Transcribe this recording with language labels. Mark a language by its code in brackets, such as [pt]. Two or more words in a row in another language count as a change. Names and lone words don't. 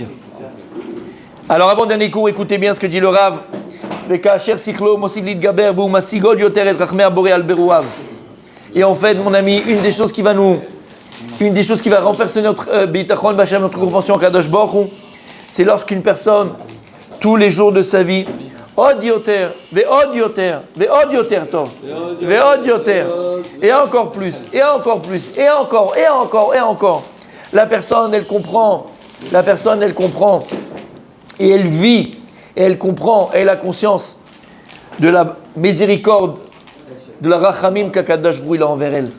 [fr] Alors, avant dernier cours, écoutez bien ce que dit le Rav. Et en fait, mon ami, une des choses qui va renforcer notre bitachon, notre convention [he] קדוש ברוך הוא, [fr] c'est lorsqu'une personne, tous les jours de sa vie, [he] עוד יותר ועוד יותר ועוד יותר טוב ועוד יותר, [fr] et encore plus, et encore plus, et encore, et encore, et encore. La personne, elle comprend, et elle vit, et elle comprend, et elle a conscience de la miséricorde, de la rachamim qu' [he] הקדוש ברוך הוא [fr] a envers elle.